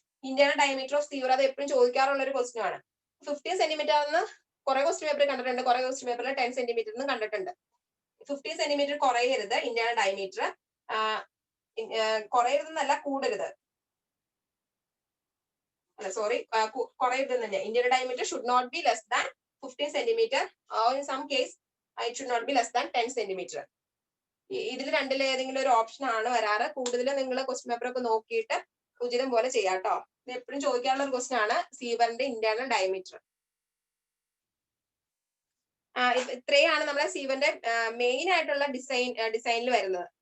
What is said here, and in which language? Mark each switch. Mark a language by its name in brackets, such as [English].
[Malayalam] Internal diameter of sewer അത് എപ്പോഴും ചോദിക്കാറുള്ള ഒരു ക്വസ്റ്റ്യൻ ആണ്. 15 സെന്റിമീറ്റർ എന്ന് കുറെ ക്വസ്റ്റ്യൻ പേപ്പറിൽ കണ്ടിട്ടുണ്ട്, കുറെ ക്വസ്റ്റ്യൻ പേപ്പറിൽ 10 സെന്റിമീറ്റർ എന്നും കണ്ടിട്ടുണ്ട്. 15 സെന്റിമീറ്റർ കുറയരുത് ഇന്റേണൽ ഡയമീറ്റർ, കുറയരുതെന്നല്ല കൂടരുത്, സോറി കുറയരുത് തന്നെ. [English] Internal diameter should not be less than 15 centimetre or in some case it should not be less than 10 centimetre. [Malayalam] ഇതിൽ രണ്ടിൽ ഏതെങ്കിലും ഒരു ഓപ്ഷൻ ആണ് വരാറ്. കൂടുതൽ നിങ്ങൾ ക്വസ്റ്റ്യൻ പേപ്പർ ഒക്കെ നോക്കിയിട്ട് ഉചിതം പോലെ ചെയ്യാട്ടോ. ഇത് എപ്പോഴും ചോദിക്കാനുള്ള ഒരു ക്വസ്റ്റ്യൻ ആണ് സീവറിന്റെ ഇന്റേണൽ ഡയമീറ്റർ. ഇത്രയാണ് നമ്മുടെ സീവറിന്റെ മെയിൻ ആയിട്ടുള്ള ഡിസൈനിൽ വരുന്നത്.